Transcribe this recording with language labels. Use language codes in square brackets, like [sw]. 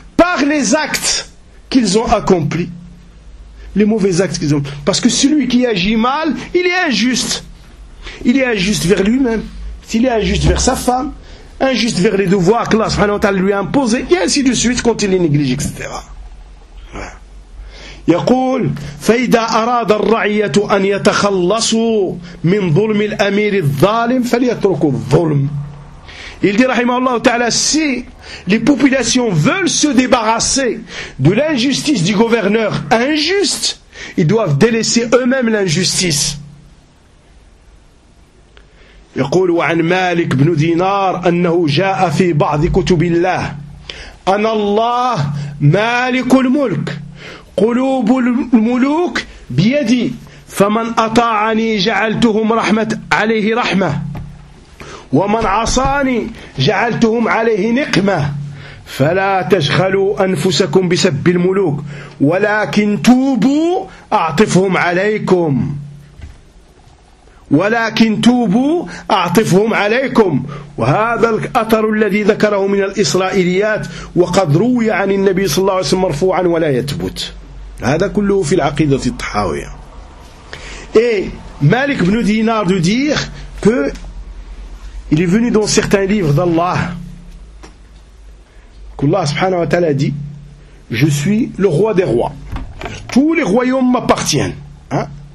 [fr] Par les actes qu'ils ont accompli, les mauvais actes qu'ils ont. Parce que celui qui agit mal, il est injuste. Il est injuste vers lui-même, il est injuste vers sa femme, injuste vers les devoirs que Allah subhanahu wa ta'ala lui a imposés, et ainsi de suite quand il est négligé, etc. [ar] يقول فإذا أراد الرعية أن يتخلصوا من ظلم الأمير الظالم فليتركوا الظلم. [fr] Il dit, rahimahullah ta'ala, si les populations veulent se débarrasser de l'injustice du gouverneur injuste, ils doivent délaisser eux-mêmes l'injustice. [ar] يقول وعن مالك بن دينار أنه جاء في بعض كتب الله أن الله مالك الملك قلوب الملوك بيدي فمن أطاعني جعلتهم رحمة عليه رحمة ومن عصاني جعلتهم عليه نقمة فلا تشغلوا أنفسكم بسب الملوك ولكن توبوا أعطفهم عليكم ولكن توبوا أعطفهم عليكم. وهذا الأثر الذي ذكره من الإسرائيليات وقد روي عن النبي صلى الله عليه وسلم مرفوعا ولا يثبت. هذا كله في العقيدة الطحاوية. [fr] Et Malik ibn Dinar de dire que il est venu dans certains livres d'Allah qu'Allah subhanahu wa ta'ala a dit: je suis le roi des rois, tous les royaumes m'appartiennent, hein?